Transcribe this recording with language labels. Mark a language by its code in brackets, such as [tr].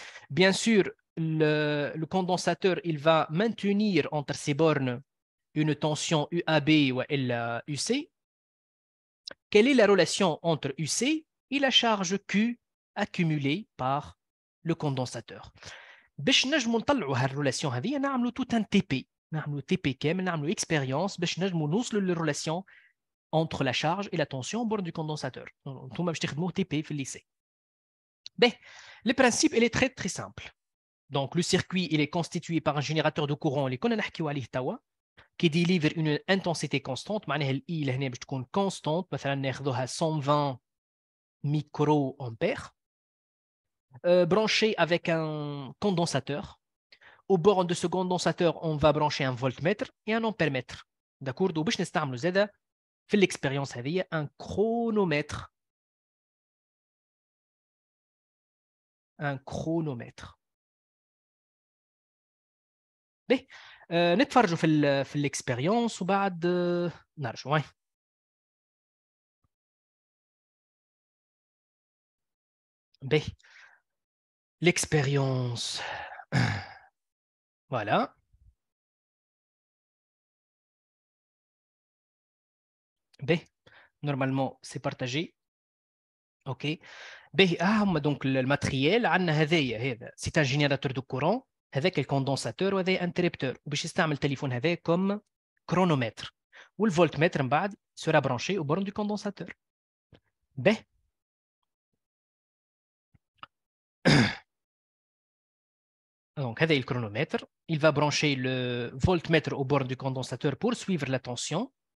[fr] Bien sûr le condensateur il va maintenir entre ses bornes une tension UAB ou UC. Quelle est la relation entre UC et la charge Q accumulée par le condensateur? [ar] باش نجمو نطلعوا هالريلاسيون هذه نعملوا توت ان تي بي، نعملوا تي بي كامل، نعملوا اكسبيريونس باش نجمو نوصلوا للريلاسيون [fr] entre la charge et la tension au bord du condensateur. [ar] انتم باش تخدموا تي بي في الليسي. [fr] Le principe il est très très simple. Donc le circuit il est constitué par un générateur de courant [ar] اللي كنا نحكيو عليه توا [fr] qui délivre une intensité constante. [ar] معناها الاي لهنا باش تكون constante، مثلا ناخذوها 120 micro ampères. [fr] Branché avec un condensateur. Au bord de ce condensateur, on va brancher un voltmètre et un ampèremètre. D'accord. [ar] Donc, باش نستعملوا زاده في l'expérience هذه [fr] un chronomètre. Un chronomètre. [ar] نتفرجوا في l'expérience وبعد نرجعوا. [fr] L'expérience. Voilà. Normalement, c'est partagé. OK. Donc le matériel, c'est un générateur de courant avec le condensateur ou un interrupteur. [ar] وباش يستعمل التليفون هذا [fr] comme chronomètre. Le voltmètre sera branché au borne du condensateur. Donc, هذا le chronomètre. Il va brancher le voltmètre au bord du condensateur pour suivre la tension.